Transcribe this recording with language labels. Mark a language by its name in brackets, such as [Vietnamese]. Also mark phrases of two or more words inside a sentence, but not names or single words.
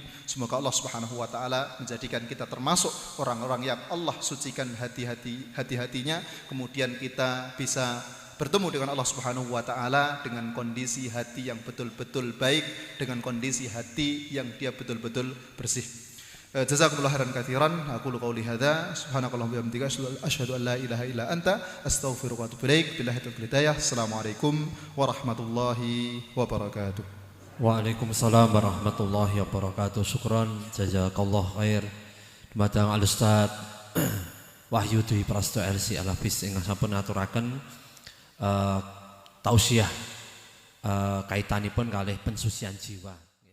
[Indonesian] Semoga Allah [Arabic] سبحانه وتعالى [Indonesian] menjadikan kita termasuk orang-orang yang Allah sucikan hati-hatinya, kemudian kita bisa bertemu dengan Allah [Arabic] سبحانه وتعالى [Indonesian] dengan kondisi hati yang betul-betul baik, dengan kondisi hati yang dia betul-betul bersih. [Arabic] جزاكم الله خيرا كثيرا. أقول قولي هذا سبحانك اللهم وبحمدك أشهد أن لا إله إلا أنت أستغفرك وأتوب إليك. بالله توفيق هداية. السلام عليكم ورحمة الله وبركاته. وعليكم السلام ورحمة الله وبركاته. شكرا جزاك الله خير [Javanese] dumateng Al Ustaz Wahyu Dwi Prasto LC Al-Hafiz ingkang sampun ngaturaken tausiah kaitanipun kalih pensucian jiwa.